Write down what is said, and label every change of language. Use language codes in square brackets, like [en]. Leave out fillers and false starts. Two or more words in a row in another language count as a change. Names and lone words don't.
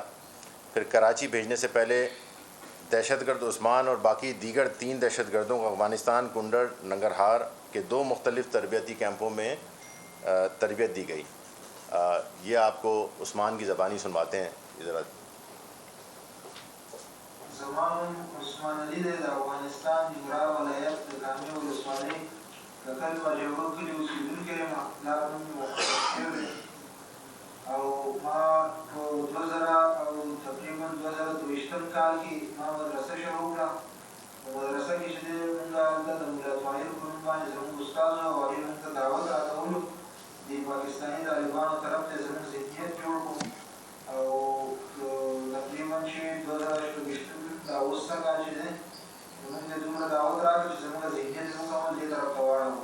[ur] پھر کراچی بھیجنے سے پہلے دہشت گرد عثمان اور باقی دیگر 3 دہشت گردوں کو افغانستان کنڈر ننگرہار کے 2 مختلف تربیتی کیمپوں میں تربیت دی گئی. یہ آپ کو عثمان کی زبانی سنواتے ہیں. ذرا [ps] زمان عثمان علی د افغانستان ننګرهار ولایت د کامې ولسوالۍ د کل باجوړو کلي اوسېدونکی یم. پلار نوم مې وختیار شوی دی او ما په 2000 او تقریبا 2023 کال کې ما مدرسه شروع کړه. په مدرسه کې چې دی مونږ هلته د ملا طاهر په نوم باندې زموږ استاد و او هغې مونږ ته دعوت راکولو د پاکستاني طالبانو طرف ته زموږ ذهنیت جوړ کړو او تقریبا چې 2024 دا اوس څه کال چې دی مونږ ته دومره دعوت راکړه چې زموږ ذهنیت زموږ عمل دې طرف ته واړوو.